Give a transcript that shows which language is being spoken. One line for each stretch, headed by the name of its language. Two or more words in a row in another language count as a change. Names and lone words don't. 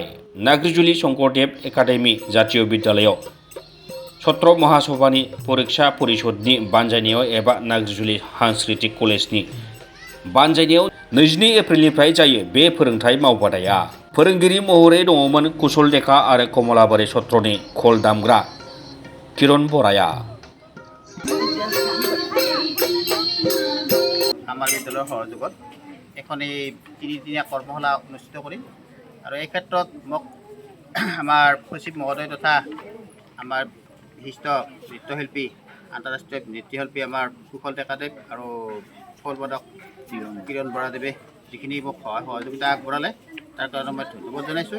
Bodo: नाग्रिजुलि शंकरदेव एकाडेमी जातीय विद्यालयाव सत्र महासभानि परीक्षा परिषदनि बानजायनायाव एबा नाग्रिजुलि सांस्कृतिक कलेजनि बानजायनायाव 22 एप्रिलनिफ्राय जायो बे फोरोंथाय मावबादाया। फोरोंगिरि महरै दङमोन कुशल डेका आरो कमलाबारि सत्रनि खल दामग्रा किरण बराया।
Assamese: আমাৰ বিদ্যালয়ৰ সহযোগত এখন এই তিনিদিনীয়া কৰ্মশালা অনুষ্ঠিত কৰিম আৰু এই ক্ষেত্ৰত মোক আমাৰ সচিব মহোদয় তথা আমাৰ বিশিষ্ট নৃত্যশিল্পী আন্তঃৰাষ্ট্ৰীয় নৃত্যশিল্পী আমাৰ কুশল ডেকাদেৱ আৰু খোলবাদক কিৰণ বৰাদেৱে যিখিনি মোক সহযোগিতা আগবঢ়ালে তাৰ কাৰণে মই ধন্যবাদ জনাইছোঁ।